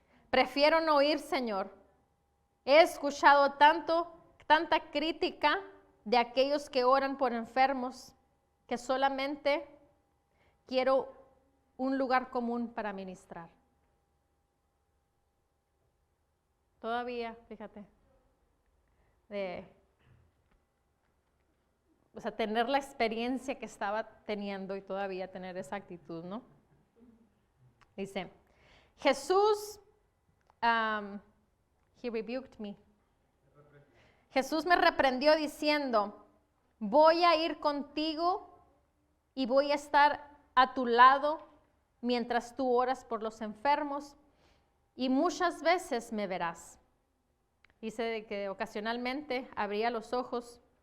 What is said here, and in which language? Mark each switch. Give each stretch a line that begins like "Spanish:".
Spanish: Prefiero no ir, Señor. He escuchado tanta crítica de aquellos que oran por enfermos, que solamente quiero un lugar común para ministrar. Todavía, fíjate, tener la experiencia que estaba teniendo y todavía tener esa actitud, ¿no? Dice,
English: Jesús, he rebuked me.
Spanish: Jesús me reprendió diciendo, voy a ir contigo y voy a estar a tu lado mientras tú oras por los enfermos y muchas veces me verás. Dice que ocasionalmente abría los ojos.